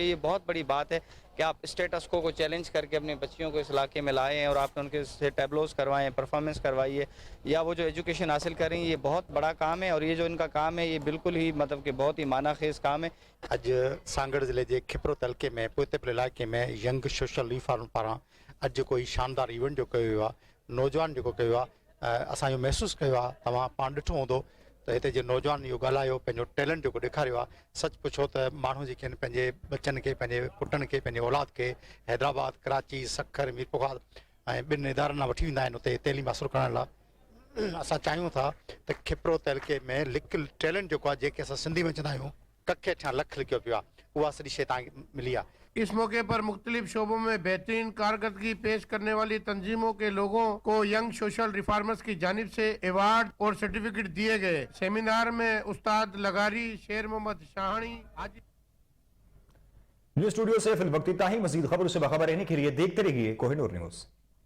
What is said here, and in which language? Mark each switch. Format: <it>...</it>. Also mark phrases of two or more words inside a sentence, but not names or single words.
<ur>یہ بہت بڑی بات ہے کہ آپ سٹیٹس کو چیلنج کر کے اپنی بچیوں کو اس علاقے میں لائیں اور آپ نے ان کے سے ٹیبلوز کروائیں، پرفارمنس کروائیے یا وہ جو ایجوکیشن حاصل کریں. یہ بہت بڑا کام ہے اور یہ جو ان کا کام ہے یہ بالکل ہی مطلب کہ بہت ہی معنی خیز کام ہے.</ur> <sd>अज सांगड़ ज़िले के खिप्रो तलके में पोतेपुर इलाके में</sd> <en>young social reform</en> <sd>पारां अज कोई शानदार इवेंट जो कयो वियो आहे, नौजवान जो कयो आहे, असां इहो महसूस कयो आहे, तव्हां पाण ॾिठो हूंदो त हिते जो नौजवान इहो ॻाल्हायो, पंहिंजो टैलेंट जेको ॾेखारियो आहे, सच पुछो त माण्हू जेके आहिनि पंहिंजे बच्चनि खे, पंहिंजे पुटनि खे, पंहिंजे औलाद खे हैदराबाद, कराची, सखर, मीरपुर ऐं ॿिनि इदारनि मां वठी वेंदा आहिनि उते तइलीम हासिलु करण लाइ। असां चाहियूं था त खिप्रो तइलके में लिकियलु टैलेंट जेको आहे, जेके असां सिंधी में चवंदा आहियूं कखे ठा लख लिखियो पियो आहे, उहा सॼी शइ तव्हांखे मिली आहे।</sd> <ur>اس موقع پر مختلف شعبوں میں بہترین کارکردگی پیش کرنے والی تنظیموں کے لوگوں کو</ur> <en>young social reformers</en> <ur>کی جانب سے ایوارڈ اور سرٹیفکیٹ دیے گئے. سیمینار میں استاد لغاری، شیر محمد شاہانی, نیوز سٹوڈیو سے فی الوقت اتنا ہی۔ مزید خبروں سے باخبر رہنے کے لیے دیکھتے رہیے کوہ نور نیوز.</ur>